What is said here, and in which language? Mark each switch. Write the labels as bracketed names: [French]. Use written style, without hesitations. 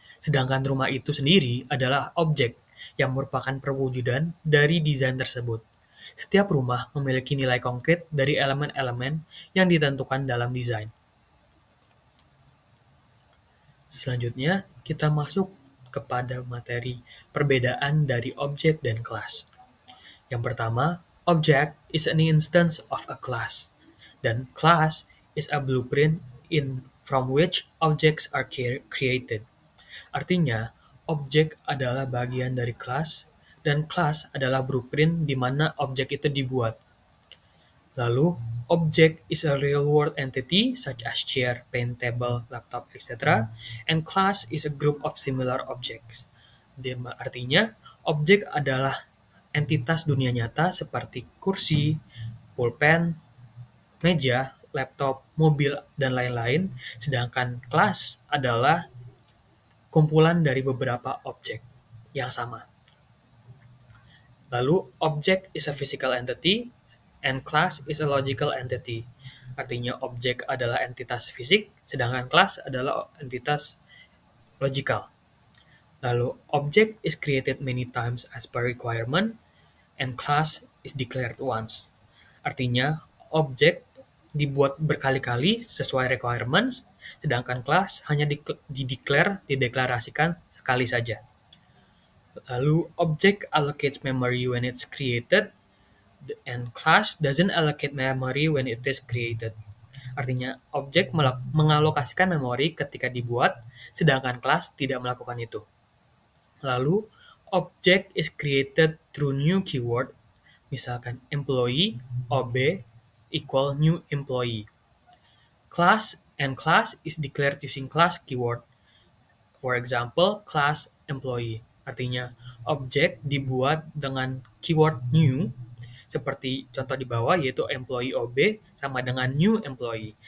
[Indonesian] Sedangkan rumah itu sendiri adalah objek yang merupakan perwujudan dari desain tersebut. Setiap rumah memiliki nilai konkret dari elemen-elemen yang ditentukan dalam desain. Selanjutnya, kita masuk kepada materi perbedaan dari objek dan kelas. Yang pertama, [English] object is an instance of a class, [Indonesian] dan [English] class is a blueprint from which objects are created. [Indonesian] Artinya, objek adalah bagian dari kelas, dan kelas adalah blueprint di mana objek itu dibuat. Lalu, [English] object is a real-world entity such as chair, pen, table, laptop, etc. And class is a group of similar objects. [Indonesian] Artinya, objek adalah entitas dunia nyata seperti kursi, pulpen, meja, laptop, mobil, dan lain-lain, sedangkan kelas adalah kumpulan dari beberapa objek yang sama. Lalu, [English] object is a physical entity, and class is a logical entity. [Indonesian] Artinya, objek adalah entitas fisik, sedangkan kelas adalah entitas logikal. Lalu, [English] object is created many times as per requirement, and class is declared once. [Indonesian] Artinya, objek dibuat berkali-kali sesuai requirements, sedangkan kelas hanya dideklarasikan sekali saja. Lalu, [English] object allocates memory when it's created, and class doesn't allocate memory when it is created. [Indonesian] Artinya, objek mengalokasikan memori ketika dibuat, sedangkan kelas tidak melakukan itu. Lalu, [English] object is created through new keyword, [Indonesian] misalkan [English] employee, OB, equal new employee. Class is declared using class keyword. For example, class employee. [Indonesian] Artinya, objek dibuat dengan keyword new, seperti contoh di bawah yaitu employee OB sama dengan new employee.